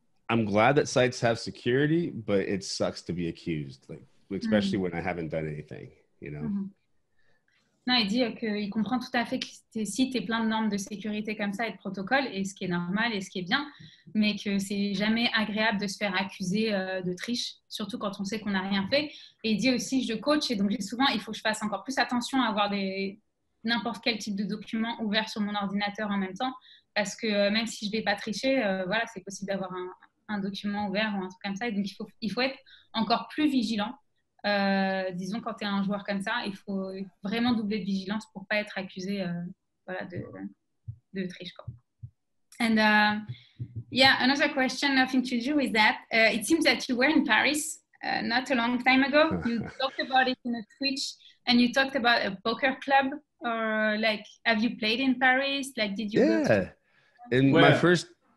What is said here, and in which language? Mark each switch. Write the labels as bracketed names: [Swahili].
[English] I'm glad that sites have security, but it sucks to be accused, like especially when I haven't done anything, you know. [French] Non, il dit qu'il comprend tout à fait que tes sites aient plein de normes de sécurité comme ça et de protocoles, et ce qui est normal et ce qui est bien, mais que c'est jamais agréable de se faire accuser de triche, surtout quand on sait qu'on n'a rien fait. Et il dit aussi, je coach, et donc j'ai souvent, il faut que je fasse encore plus attention à avoir n'importe quel type de document ouvert sur mon ordinateur en même temps, parce que même si je ne vais pas tricher, voilà, c'est possible d'avoir un document ouvert ou un truc comme ça. Et donc, il faut être encore plus vigilant. Disons, quand tu es un joueur comme ça, il faut vraiment doubler de vigilance pour ne pas être accusé voilà, de triche, quoi. [English] And yeah, another question, nothing to do with that. It seems that you were in Paris not a long time ago. You talked about it in a Twitch, and you talked about a poker club. Or like, have you played in Paris? Like, did you? Yeah, in my first.